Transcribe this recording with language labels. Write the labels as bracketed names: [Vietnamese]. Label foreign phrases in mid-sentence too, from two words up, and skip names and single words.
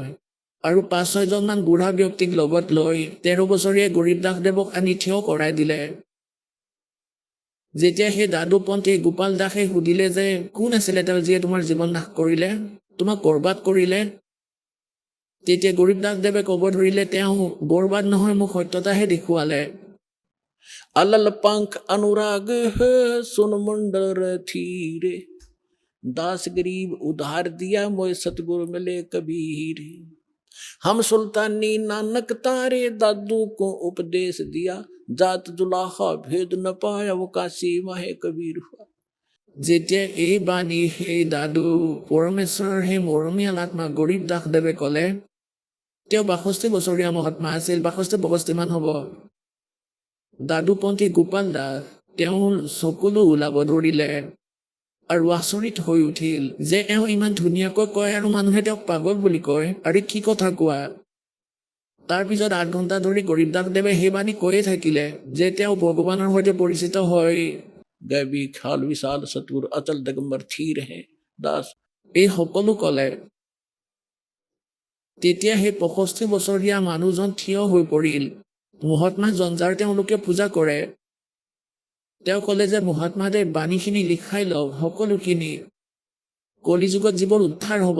[Assamese] আৰু 5-6 মান বুঢ়া ব্যক্তিক লগত লৈ 13 বছৰীয়া গৰীবদাসদেৱক আনি থিয় কৰাই দিলে। যেতিয়া সেই দাদুপন্থী গোপাল দাসে সুধিলে যে কোন আছিলে তেওঁ যিয়ে তোমাৰ জীৱন নাশ কৰিলে, তোমাক বৰবাদ কৰিলে, তেতিয়া গৰীবদাসদেৱে ক'ব ধৰিলে তেওঁ বৰবাদ নহয়, মোক সত্যতাহে দেখুৱালে। [Hindi] अलल पंख अनुराग है सुन मंडल थीरे दास गरीब उधार दिया मोय सतगुरु मिले कबीर। हम सुल्तानी नानक तारे दादू को उपदेश दिया जात जुलाहा भेद न पाया वो काशी माहे कबीर हुआ। [Assamese] যেতিয়া এই বাণী সেই দাদু পৰমেশ্বৰৰ সেই মৰমীয়াল আত্মা গৰীবদাসদেৱে ক'লে, তেওঁ 62 বছৰীয়া মহাত্মা আছিল, 62-65 মান হ'ব। দাদুপন্থী গোপাল দাস তেওঁ চকুলো ওলাব ধৰিলে আৰু আচৰিত হৈ উঠিল যে এওঁ ইমান ধুনীয়াকৈ কয় আৰু মানুহে তেওঁক পাগল বুলি কয়, আৰু কি কথা কোৱা। তাৰপিছত 8 ঘণ্টা ধৰি গৰীবদাসদেৱে সেই বাণী কৈয়ে থাকিলে যে তেওঁ ভগৱানৰ সৈতে পৰিচিত হয়। [Hindi] गैबी ख्याल विशाल सतगुरु अचल दिगंबर थी रहे दास। [Assamese] এই সকলো ক'লে। তেতিয়া সেই 65 বছৰীয়া মানুহজন থিয় হৈ পৰিল। মহাত্মাজন যাৰ তেওঁলোকে পূজা কৰে, তেওঁ ক'লে যে মহাত্মাদেৱ বাণীখিনি লিখাই লওক, সকলোখিনি। কলিযুগত জীৱৰ উদ্ধাৰ হ'ব।